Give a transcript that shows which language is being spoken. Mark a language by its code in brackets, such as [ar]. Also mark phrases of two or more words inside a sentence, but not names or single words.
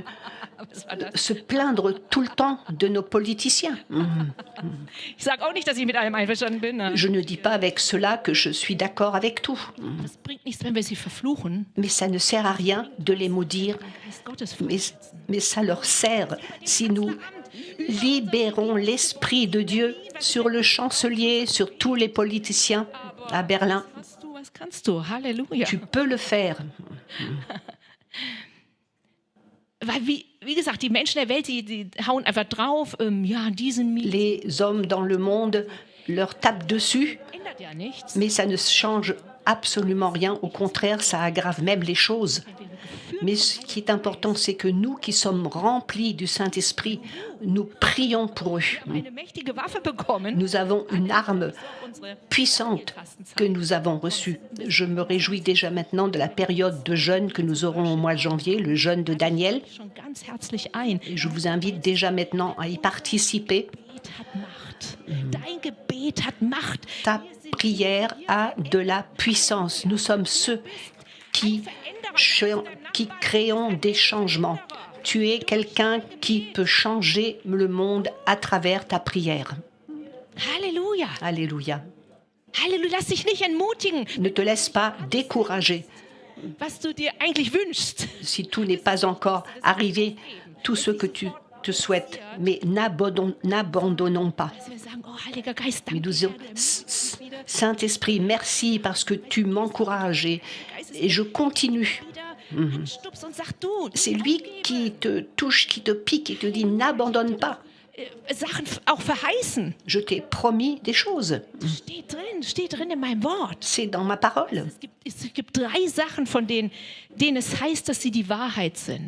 [de] Was war das? [fr] se plaindre tout le temps de nos politiciens. [de] Ich sage auch nicht, dass ich mit allem einverstanden bin. Ne? [fr] Je ne dis pas avec cela que je suis d'accord avec tout, [de] Das bringt nichts, wenn wir sie verfluchen. [fr] mais ça ne sert à rien de les maudire, [de] Geist Gottes [fr] mais ça leur sert si nous libérons l'Esprit de Dieu sur le chancelier, sur tous les politiciens à Berlin. [de] was kannst du? Halleluja. [fr] Tu peux le faire. [de] Weil, wie gesagt, die Menschen der Welt, die hauen einfach drauf. Ja, diesen [fr] Les hommes dans le monde leur tapent dessus, [de] ändert ja nichts. [fr] mais ça ne change absolument rien. Au contraire, ça aggrave même les choses. Mais ce qui est important, c'est que nous qui sommes remplis du Saint-Esprit, nous prions pour eux. [de] Eine mächtige Waffe bekommen. [fr] Nous avons une arme [de] Unsere [fr] puissante que nous avons reçue. Je me réjouis déjà maintenant de la période de jeûne que nous aurons au mois de janvier, le jeûne de Daniel. [de] schon ganz herzlich ein. [fr] Et je vous invite déjà maintenant à y participer. [de] Gebet hat Macht. Dein Gebet hat Macht. [fr] Ta prière a de la puissance. Nous sommes ceux qui créons des changements. Tu es quelqu'un qui peut changer le monde à travers ta prière. [de] Halleluja. [fr] Alléluia. [de] Halleluja. Lass dich nicht entmutigen, [fr] Ne te laisse pas décourager. [de] was du dir eigentlich wünschst. [fr] Si tout n'est pas encore arrivé, tout ce que tu te souhaites, mais n'abandonnons pas. [de] Dass wir sagen, oh Heiliger Geist, [fr] Mais [de] danke. [fr] nous disons, Saint-Esprit, merci parce que tu m'encourages et je continue. [de] Wieder anstupst und sag du, [fr] C'est lui qui te touche, qui te pique et te dit n'abandonne pas. [de] Sachen auch verheißen. [fr] Je t'ai promis des choses. [de] Steht drin in meinem Wort. [fr] C'est dans ma parole. [de] Es gibt 3 Sachen, von denen es heißt, dass sie die Wahrheit sind.